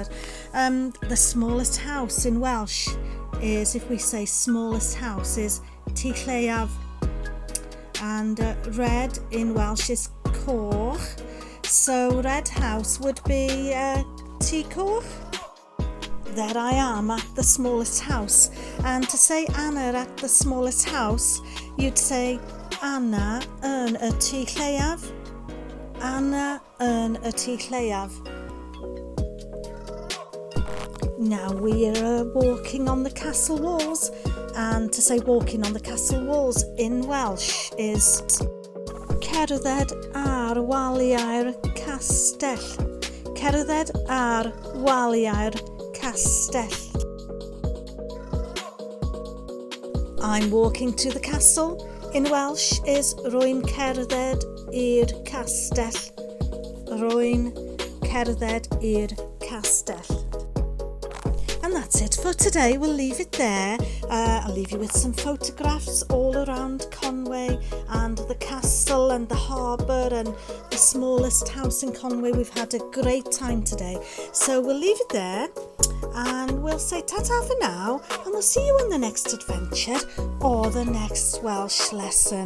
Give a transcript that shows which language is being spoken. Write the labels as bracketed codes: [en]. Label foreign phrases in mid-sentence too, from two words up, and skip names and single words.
[en] The smallest house in Welsh is, if we say smallest house, is [cy] Ty Lleiaf, [en] and red in Welsh is coch, so red house would be [cy] Ty Coch. [en] There I am at the smallest house, and to say Anna at the smallest house, you'd say Anna [cy] yn y Ty Lleiaf. Anna yn y Ty Lleiaf. [en] Now we are walking on the castle walls, and to say walking on the castle walls in Welsh is [cy] cerdded ar waliau'r castell. Cerdded ar waliau'r castell. [en] I'm walking to the castle in Welsh is [cy] rwy'n cerdded i'r castell. Rwy'n cerdded i'r castell. [en] And that's it for today. We'll leave it there. I'll leave you with some photographs all around Conway and the castle and the harbour and the smallest house in Conway. We've had a great time today. So we'll leave it there and we'll say ta-ta for now, and we'll see you on the next adventure or the next Welsh lesson.